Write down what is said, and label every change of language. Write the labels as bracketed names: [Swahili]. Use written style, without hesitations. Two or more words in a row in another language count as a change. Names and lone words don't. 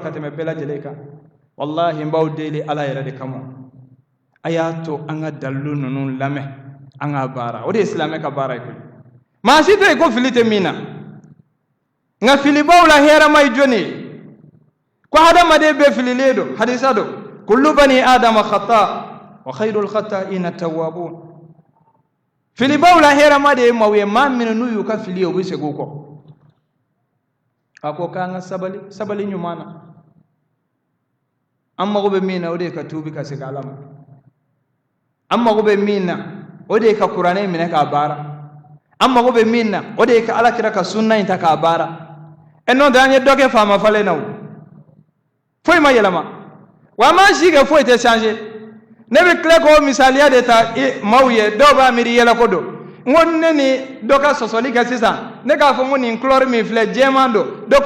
[Bambara] ka tɛmɛ bɛɛ lajɛlen kan wallahi n b'aw deli ala yɛrɛ de kama a y'a to an ka dalilu ninnu lamɛn an ka baara o de ye silamɛ ka baara ye koyi maa si tɛ yen ko fili tɛ min na nka filibaw la hɛrɛ ma ye jɔnni ye ko hadamaden bɛɛ fililen don hadisa don [Arabic] كل بني آدم خطاء وخير الخطائين التوابون [Bambara] filibaw la hɛrɛ ma de ye maaw ye maa minnu n'u y'u ka fili ye u bɛ segin o kɔ a ko k'an ka sabali ɲuman na an mago bɛ min na o de ye ka tuubi ka segin ala ma an mago bɛ min na o de ye ka kuranɛ minɛ k'a baara an mago bɛ min na o de ye ka ala kira ka sunna in ta k'a baara n'o tɛ an ye dɔ kɛ faama falen na o foyi ma yɛlɛma wa an m'an si kɛ foyi tɛ changer ne bɛ tila k'o misaliya de ta maaw ye dɔw b'a miiri yɛlɛko don n ko ne ni dɔ ka sɔsɔli kɛ sisan ne k'a fɔ n ko nin couleur min filɛ jɛman don dɔ